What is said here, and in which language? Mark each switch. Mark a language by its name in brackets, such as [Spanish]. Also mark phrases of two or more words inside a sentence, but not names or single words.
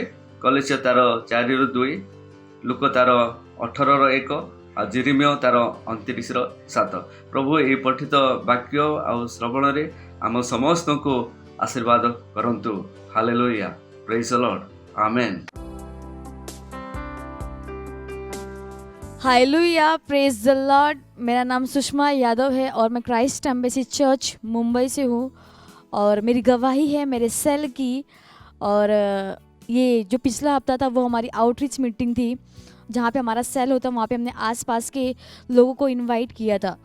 [Odia] କଲେସିୟ ତାର 4:2, ଲୁକ ତାର 18:1 ଆଉ ଜିରିମିୟ ତାର 29:7। ପ୍ରଭୁ ଏହି ପଠିତ ବାକ୍ୟ ଆଉ ଶ୍ରବଣରେ ଆମ ସମସ୍ତଙ୍କୁ ଆଶୀର୍ବାଦ କରନ୍ତୁ। [English] Hallelujah, praise the Lord, amen. Hallelujah, praise the Lord. [Hindi] मेरा नाम सुषमा यादव है और मैं क्राइस्ट एम्बेसी चर्च मुंबई से हूँ और मेरी गवाही है मेरे सेल की। और ये जो पिछला हफ्ता था वो हमारी [English] outreach meeting [Hindi] थी, जहाँ पे हमारा सेल होता, वहाँ पे हमने आसपास के लोगों को इनवाइट किया था।